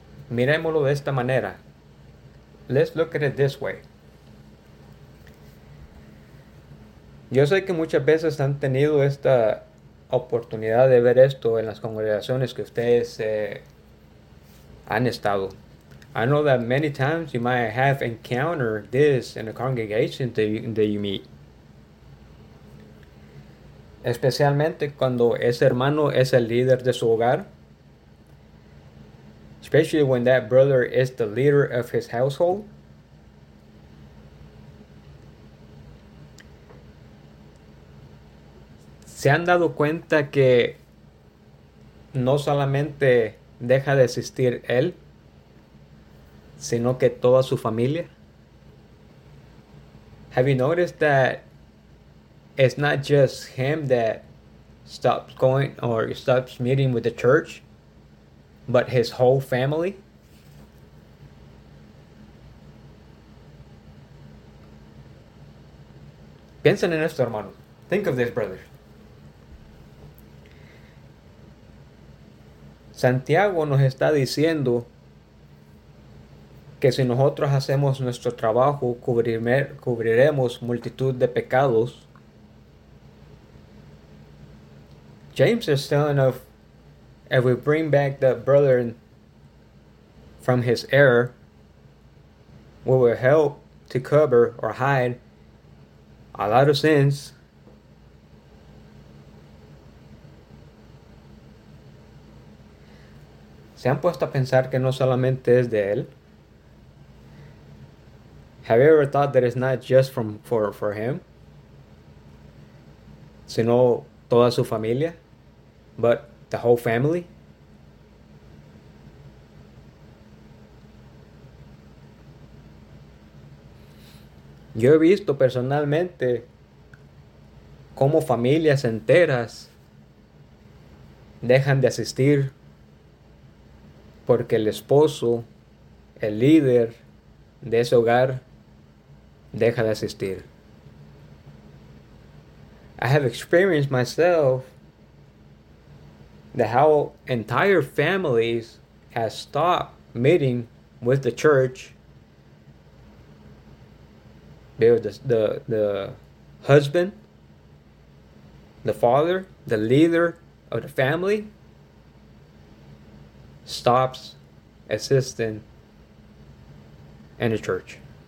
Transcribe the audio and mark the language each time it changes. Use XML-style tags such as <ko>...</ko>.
<es>Mirémoslo de esta manera.</es> <en>Let's look at it this way.</en> <es>Yo sé que muchas veces han tenido esta oportunidad de ver esto en las congregaciones que ustedes han estado.</es> <en>I know that many times you might have encountered this in a congregation that you meet.</en> <es>Especialmente cuando ese hermano es el líder de su hogar.</es> <en>Especially when that brother is the leader of his household.</en> <es>Se han dado cuenta que no solamente deja de asistir él, sino que toda su familia.</es> <en>Have you noticed that it's not just him that stops going or stops meeting with the church, but his whole family?</en> <es>Piensen en esto, hermano.</es> <en>Think of this, brother.</en> <es>Santiago nos está diciendo que si nosotros hacemos nuestro trabajo, cubriremos multitud de pecados.</es> <en>James is telling us, if we bring back the brother from his error, we will help to cover or hide a lot of sins.</en> <es>¿Se han puesto a pensar que no solamente es de él?</es> <en>Have you ever thought that it's not just for him,</en> <es>sino toda su familia,</es> <en>but the whole family?</en> <es>Yo he visto personalmente cómo familias enteras dejan de asistir porque el esposo, el líder de ese hogar, deja de asistir.</es> <en>I have experienced myself that how entire families have stopped meeting with the church because the husband, the father, the leader of the family stops assisting in the church.</en>